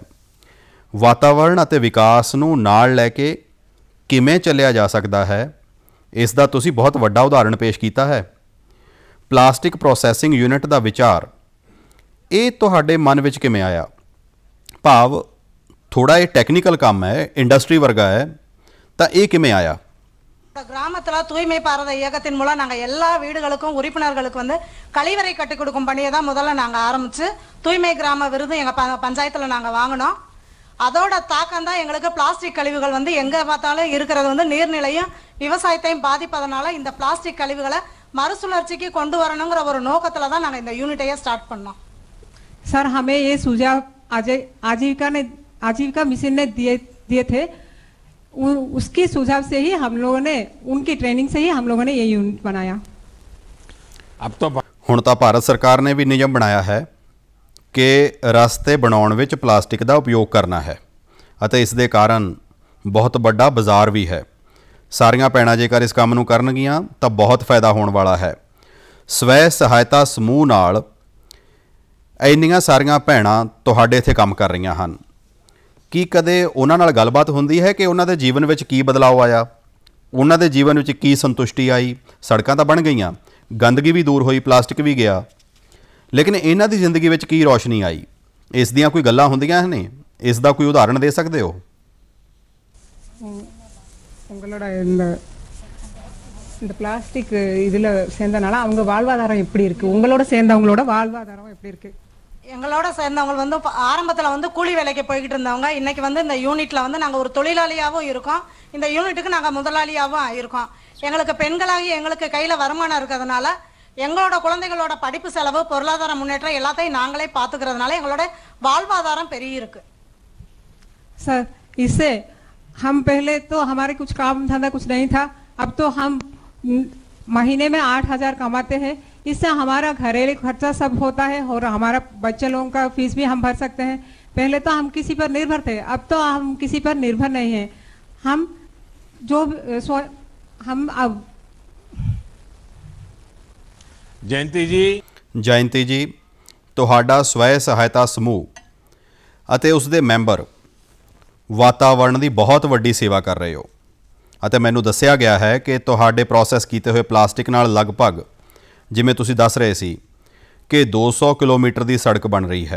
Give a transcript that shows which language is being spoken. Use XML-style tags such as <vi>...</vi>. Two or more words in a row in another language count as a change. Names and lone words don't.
<pa>ਵਾਤਾਵਰਣ ਅਤੇ ਵਿਕਾਸ ਨੂੰ ਨਾਲ ਲੈ ਕੇ ਕਿਵੇਂ ਚੱਲਿਆ ਜਾ ਸਕਦਾ ਹੈ, ਇਸ ਦਾ ਤੁਸੀਂ ਬਹੁਤ ਵੱਡਾ ਉਦਾਹਰਣ ਪੇਸ਼ ਕੀਤਾ ਹੈ।</pa> <en>plastic processing unit</en> <pa>ਦਾ ਵਿਚਾਰ ਇਹ ਤੁਹਾਡੇ ਮਨ ਵਿੱਚ ਕਿਵੇਂ ਆਇਆ? ਭਾਵ ਥੋੜਾ ਇਹ ਟੈਕਨੀਕਲ ਕੰਮ ਹੈ, ਇੰਡਸਟਰੀ ਵਰਗਾ ਹੈ, ਤਾਂ ਇਹ ਕਿਵੇਂ ਆਇਆ?</pa> <ta>கிராமத்தில் தூய்மை பாரத இயக்கத்தின் மூலம் நாங்கள் எல்லா வீடுகளுக்கும் உறுப்பினர்களுக்கு வந்து கழிவறை கட்டி கொடுக்கும் பணியை தான் முதல்ல நாங்கள் ஆரம்பித்து தூய்மை கிராம விருது எங்கள் பஞ்சாயத்தில் நாங்கள் வாங்கினோம். அதோட தாக்கம் தான் எங்களுக்கு பிளாஸ்டிக் கழிவுகள் வந்து எங்கே பார்த்தாலும் இருக்கிறது வந்து நீர்நிலையும் விவசாயத்தையும் பாதிப்பதனால இந்த பிளாஸ்டிक கழிவுகளை மறுசுழற்சிக்கு கொண்டு வரணுங்கிற ஒரு நோக்கத்தில் தான் நாங்கள் இந்த யூனிட்டையே ஸ்டார்ட் பண்ணோம்.</ta> <hi>सर हमें ये सुझाव आजीविका मिशन ने दिए थे. उसकी सुझाव से ही हम लोगों ने, उनकी ट्रेनिंग से ही हम लोगों ने ये यूनिट बनाया. अब तो</hi> <pa>ਹੁਣ ਤਾਂ ਭਾਰਤ ਸਰਕਾਰ ਨੇ ਵੀ ਨਿਯਮ ਬਣਾਇਆ ਹੈ ਕਿ ਰਸਤੇ ਬਣਾਉਣ ਵਿੱਚ ਪਲਾਸਟਿਕ ਦਾ ਉਪਯੋਗ ਕਰਨਾ ਹੈ ਅਤੇ ਇਸ ਦੇ ਕਾਰਨ ਬਹੁਤ ਵੱਡਾ ਬਾਜ਼ਾਰ ਵੀ ਹੈ. ਸਾਰੀਆਂ ਭੈਣਾਂ ਜੇਕਰ ਇਸ ਕੰਮ ਨੂੰ ਕਰਨਗੀਆਂ ਤਾਂ ਬਹੁਤ ਫਾਇਦਾ ਹੋਣ ਵਾਲਾ ਹੈ. ਸਵੈ ਸਹਾਇਤਾ ਸਮੂਹ ਨਾਲ ਇੰਨੀਆਂ ਸਾਰੀਆਂ ਭੈਣਾਂ ਤੁਹਾਡੇ ਇੱਥੇ ਕੰਮ ਕਰ ਰਹੀਆਂ ਹਨ. ਕੀ ਕਦੇ ਉਹਨਾਂ ਨਾਲ ਗੱਲਬਾਤ ਹੁੰਦੀ ਹੈ ਕਿ ਉਹਨਾਂ ਦੇ ਜੀਵਨ ਵਿੱਚ ਕੀ ਬਦਲਾਅ ਆਇਆ, ਉਹਨਾਂ ਦੇ ਜੀਵਨ ਵਿੱਚ ਕੀ ਸੰਤੁਸ਼ਟੀ ਆਈ? ਸੜਕਾਂ ਤਾਂ ਬਣ ਗਈਆਂ, ਗੰਦਗੀ ਵੀ ਦੂਰ ਹੋਈ, ਪਲਾਸਟਿਕ ਵੀ ਗਿਆ, ਲੇਕਿਨ ਇਹਨਾਂ ਦੀ ਜ਼ਿੰਦਗੀ ਵਿੱਚ ਕੀ ਰੌਸ਼ਨੀ ਆਈ? ਇਸ ਦੀਆਂ ਕੋਈ ਗੱਲਾਂ ਹੁੰਦੀਆਂ ਨੇ? ਇਸ ਦਾ ਕੋਈ ਉਦਾਹਰਣ ਦੇ ਸਕਦੇ ਹੋ?</pa> <ta>உங்களோட இந்த பிளாஸ்டிக் இதில் சேர்ந்தனால அவங்க வாழ்வாதாரம் எப்படி இருக்குது? உங்களோட சேர்ந்தவங்களோட வாழ்வாதாரம் எப்படி இருக்குது? எங்களோட சேர்ந்தவங்க வந்து ஆரம்பத்தில் வந்து கூலி வேலைக்கு போய்கிட்டு இருந்தவங்க இன்னைக்கு வந்து இந்த யூனிட்டில் வந்து நாங்கள் ஒரு தொழிலாளியாகவும் இருக்கோம். இந்த யூனிட்டுக்கு நாங்கள் முதலாளியாகவும் இருக்கோம். எங்களுக்கு பெண்களாகி எங்களுக்கு கையில் வருமானம் இருக்கிறதுனால எங்களோட குழந்தைகளோட படிப்பு செலவு, பொருளாதார முன்னேற்றம் எல்லாத்தையும் நாங்களே பார்த்துக்கிறதுனால எங்களோட வாழ்வாதாரம் பெரிய இருக்கு.</ta> <hi>सर इससे हम पहले तो हमारे कुछ काम धंधा कुछ नहीं था, अब तो हम महीने में 8,000 कमाते हैं. इससे हमारा घरेलू खर्चा सब होता है और हमारा बच्चे लोगों का फीस भी हम भर सकते हैं. पहले तो हम किसी पर निर्भर थे, अब तो हम किसी पर निर्भर नहीं हैं. हम जो हम अब</hi> <pa>ਜਯੰਤੀ ਜੀ, ਤੁਹਾਡਾ ਸਵੈ ਸਹਾਇਤਾ ਸਮੂਹ ਅਤੇ ਉਸ ਦੇ ਮੈਂਬਰ ਵਾਤਾਵਰਣ ਦੀ ਬਹੁਤ ਵੱਡੀ ਸੇਵਾ ਕਰ ਰਹੇ ਹੋ ਅਤੇ ਮੈਨੂੰ ਦੱਸਿਆ ਗਿਆ ਹੈ ਕਿ ਤੁਹਾਡੇ ਪ੍ਰੋਸੈਸ ਕੀਤੇ ਹੋਏ ਪਲਾਸਟਿਕ ਨਾਲ ਲਗਭਗ, ਜਿਵੇਂ ਤੁਸੀਂ ਦੱਸ ਰਹੇ ਸੀ, ਕਿ 200 ਕਿਲੋਮੀਟਰ ਦੀ ਸੜਕ ਬਣ ਰਹੀ ਹੈ.</pa>